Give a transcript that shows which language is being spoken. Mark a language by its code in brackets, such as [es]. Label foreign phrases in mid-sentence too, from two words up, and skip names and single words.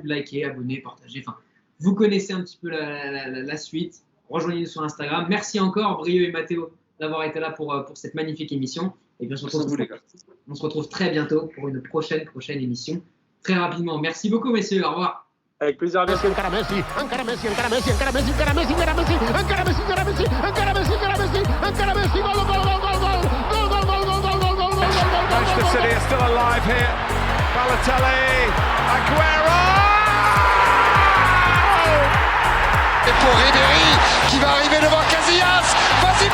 [fr] Likez, abonnez, partagez. Enfin, vous connaissez un petit peu la suite. Rejoignez-nous sur Instagram. Merci encore, Brieux et Mathéo, d'avoir été là pour cette magnifique émission. Et bien, on se retrouve très bientôt pour une prochaine émission. Très rapidement. Merci beaucoup, messieurs. Au revoir. Avec plaisir. [ca] Messi, encara Messi, encara Messi, encara Messi, encara Messi, encara Messi, encara Messi, encara Messi, encara Messi, encara Messi, encara Messi, encara Messi, gol, gol, gol, gol, gol, gol, gol, gol, gol, gol, gol, gol, [en] Manchester City are still alive here. Balotelli, Aguero! [fr] Et pour Ribéry qui va arriver devant Casillas.